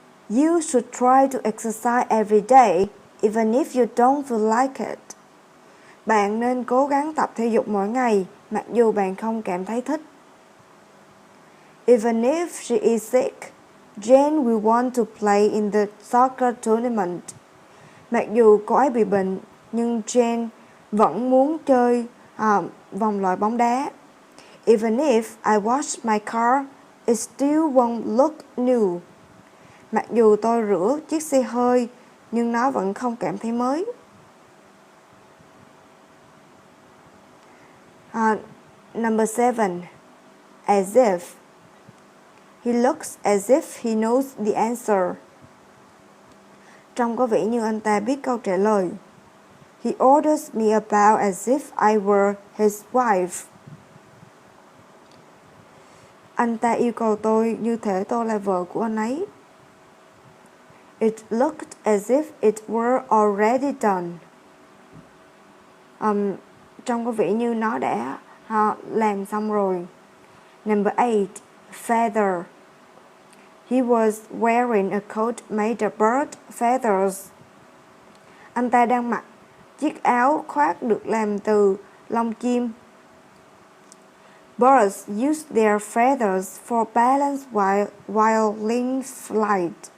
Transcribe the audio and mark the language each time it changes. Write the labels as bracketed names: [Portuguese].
[English] You should try to exercise every day, even if you don't feel like it. [Vietnamese] Bạn nên cố gắng tập thể dục mỗi ngày, mặc dù bạn không cảm thấy thích. [English] Even if she is sick, Jane will want to play in the soccer tournament. [Vietnamese] Mặc dù cô ấy bị bệnh, nhưng Jane vẫn muốn chơi vòng loại bóng đá. [English] Even if I wash my car, it still won't look new. [Vietnamese] Mặc dù tôi rửa chiếc xe hơi, nhưng nó vẫn không cảm thấy mới. [English] Number 7. As if. He looks as if he knows the answer. [Vietnamese] Trông có vẻ như anh ta biết câu trả lời. [English] He orders me about as if I were his wife. [Vietnamese] Anh ta yêu cầu tôi như thể tôi là vợ của anh ấy. [English] It looked as if it were already done. [Vietnamese] Trông có vẻ như nó đã làm xong rồi. [English] Number 8. Feather. He was wearing a coat made of bird feathers. [Vietnamese] Anh ta đang mặc chiếc áo khoác được làm từ lông chim. [English] Birds use their feathers for balance while in flight.